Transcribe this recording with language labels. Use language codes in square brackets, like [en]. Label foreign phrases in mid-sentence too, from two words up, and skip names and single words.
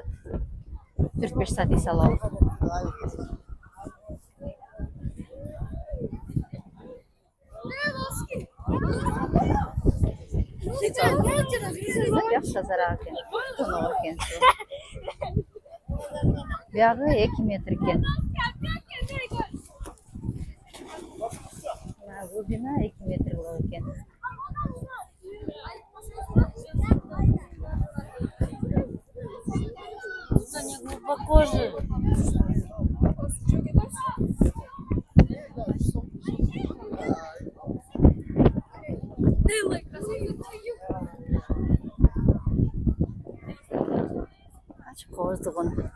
[ky] 4-5 saat эс алып. Жакшы тазараак экен. Тонок экен суу. Биягы 2 метр экен. Глубина 2 метр болот экен. [ru] Не глубоко же. [ky] Ачык кооздугун.